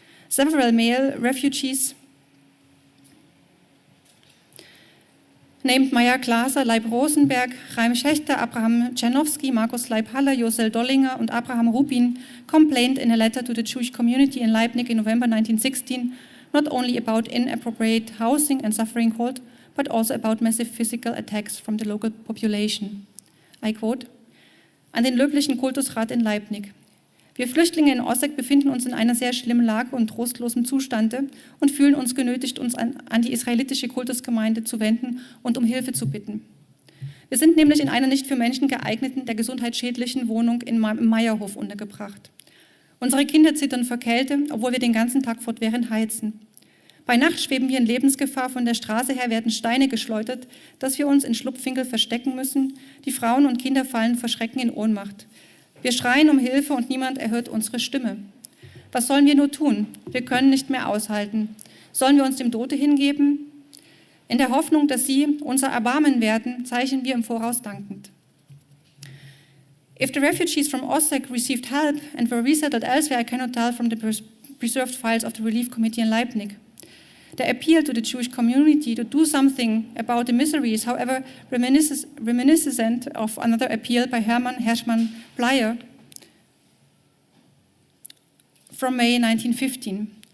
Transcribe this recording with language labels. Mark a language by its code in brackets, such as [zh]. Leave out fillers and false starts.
[en] Several male refugees named Maja Glaser, Leib Rosenberg, Chaim Schechter, Abraham Czernowski, Markus Leib-Haller, Josel Dollinger und Abraham Rubin complained in a letter to the Jewish community in Leipzig in November 1916 not only about inappropriate housing and suffering cold, but also about massive physical attacks from the local population. I quote, [de] an den löblichen Kultusrat in Leipzig. Wir Flüchtlinge in Osijek befinden uns in einer sehr schlimmen Lage und trostlosem Zustande und fühlen uns genötigt, uns an die israelitische Kultusgemeinde zu wenden und um Hilfe zu bitten. Wir sind nämlich in einer nicht für Menschen geeigneten, der gesundheitsschädlichen Wohnung im Meierhof untergebracht. Unsere Kinder zittern vor Kälte, obwohl wir den ganzen Tag fortwährend heizen. Bei Nacht schweben wir in Lebensgefahr, von der Straße her werden Steine geschleudert, dass wir uns in Schlupfwinkel verstecken müssen. Die Frauen und Kinder fallen vor Schrecken in Ohnmacht. Wir schreien um Hilfe und niemand erhört unsere Stimme. Was sollen wir nur tun? Wir können nicht mehr aushalten. Sollen wir uns dem Tode hingeben? In der Hoffnung, dass Sie unser Erbarmen werden, zeichnen wir im Voraus dankend. [en] If the refugees from Osijek received help and were resettled elsewhere, I cannot tell from the preserved files of the Relief Committee in Leipzig. The appeal to the Jewish community to do something about the misery is, however, reminiscent of another appeal by Hermann Pleyer from May 1915.